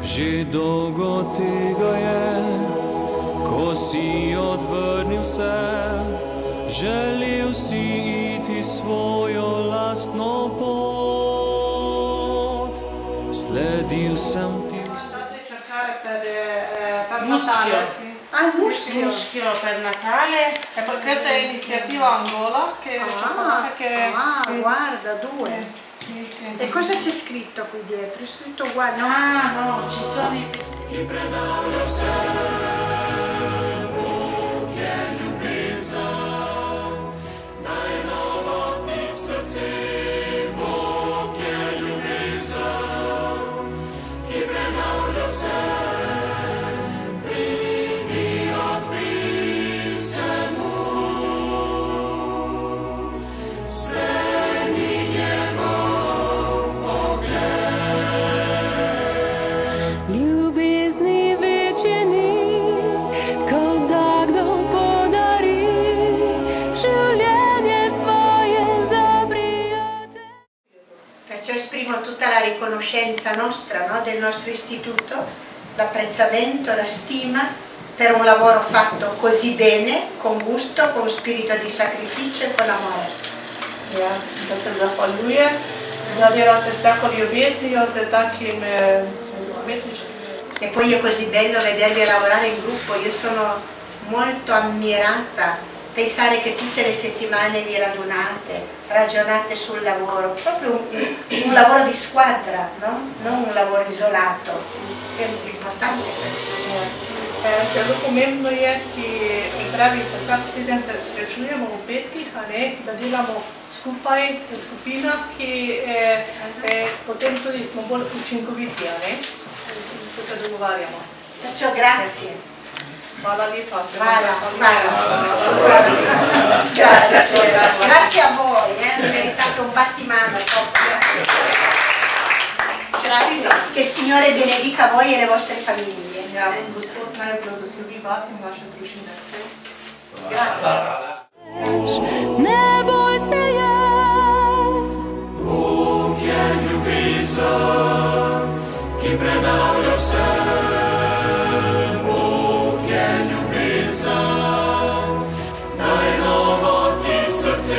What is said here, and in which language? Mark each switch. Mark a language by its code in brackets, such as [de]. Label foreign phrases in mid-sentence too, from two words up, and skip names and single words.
[sl] Že dolgo tega je, ko si odvrnil vse, želel si iti svojo lastno pot. Sledil sem ti vse. [it] Per Natale, sì. Ah, il muschio. Muschio per Natale. E poi questa è l'iniziativa Angola che Guarda, due. Sì, E cosa c'è scritto qui dietro? È scritto uguale, no? Ah, no, ci sono i pezzi. [sl] Chi prenavlja vse, Bog je ljubezen, najnova ti srce. Bog je ljubezen, ki prenavlja vse. Pridi, odprij se mu, sprejmi njegov pogled. Ljubezni večje ni, kot da kdo podari življenje svoje za prijatelje. [it] Perciò esprimo tutta la riconoscenza nostra, no, del nostro istituto, l'apprezzamento, la stima per un lavoro fatto così bene, con gusto, con spirito di sacrificio e con amore. [sl] Ja, da se zahvaljujem da delate s tako ljubeznijo, z takim umetničkim. [it] E poi è così bello vedervi lavorare in gruppo, io sono molto ammirata, pensare che tutte le settimane vi radunate, ragionate sul lavoro, proprio un lavoro di squadra, no? Non un lavoro isolato, è importante questo. [sl] Zelo pomembno je, ki pravi, da vsak teden se srečujemo v petkih, da delamo skupaj v skupinah, ki potem tudi smo bolj učinkoviti, ko se dogovarjamo. [it] Perciò grazie. [sl] Hvala lepa. [it] Grazie a voi, meritate un battimano. Che il Signore benedica voi e le vostre famiglie. [sl] Ja, Gospod naj blagoslovi vas in vaše družine. [it] Grazie. [sl] Ne boj se je. Bog je ljubezen, ki prenavlja vse. Bog je ljubezen, najnova ti srce.